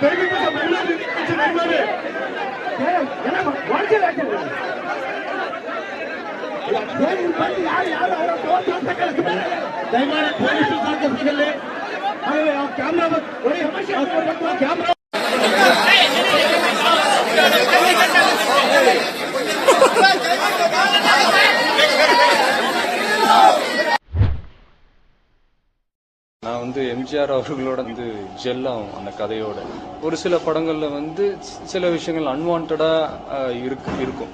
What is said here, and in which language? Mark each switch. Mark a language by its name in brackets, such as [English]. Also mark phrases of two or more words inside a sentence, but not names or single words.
[Kannada] ದಯವಿಟ್ಟು ಸರ್ ಬೆಂಗಳೂರು ದಯಮಾಡಿ ಪೊಲೀಸರು ಸಹಕರಿಸಲಿ. [English] camera camera [Tamil] நான் வந்து எம்ஜிஆர் அவர்களோட வந்து ஜெல்லாம் அந்த கதையோட ஒரு சில படங்கள்ல வந்து சில விஷயங்கள் அன்வான்டா இருக்கும்.